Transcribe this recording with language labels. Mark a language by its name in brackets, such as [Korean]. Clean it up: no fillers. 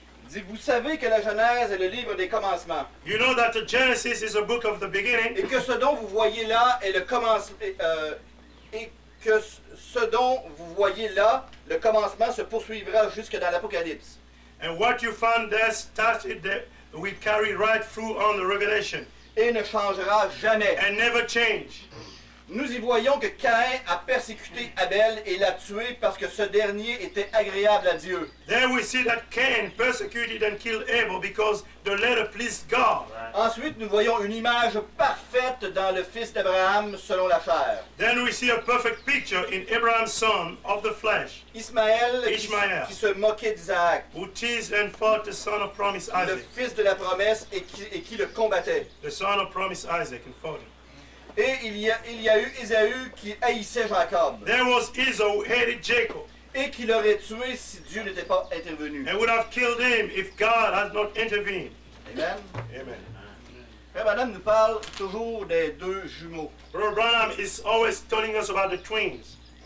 [French] il dit, vous savez que la Genèse est le livre des commencements, [English] you know that the Genesis is a book of the beginning, [French] et que ce dont vous voyez là est le commencement, et que ce dont vous voyez là, le commencement se poursuivra jusque dans l'Apocalypse. [English] and what you found there started there, we carry right through on the Revelation, [French] Et ne changera jamais. [English] and never change. [French] Nous y voyons que Caïn a persécuté Abel et l'a tué parce que ce dernier était agréable à Dieu. [English] There we see that Cain persecuted and killed Abel because the latter pleased God. [French] Ensuite, nous voyons une image parfaite dans le fils d'Abraham selon la chair. [English] Then we see a perfect picture in Abraham's son of the flesh, [French] Ismaël [English] Ishmael. [French] qui se moquait d'Isaac, [English] who teased and fought the son of promise [French] le [English] Isaac, [French] fils de la promesse et qui le combattait. [English] the son of promise Isaac, and fought him. [French] Et il y a eu Ésaü qui haïssait Jacob [English] There was Esau who hated Jacob [French] et qui l'aurait tué si Dieu n'était pas intervenu. [English] and would have killed him if God had not intervened. [French] Amen. [English] Amen. [French] Frère Branham nous parle toujours des deux jumeaux. [English] Brother Branham is always telling us about the twins.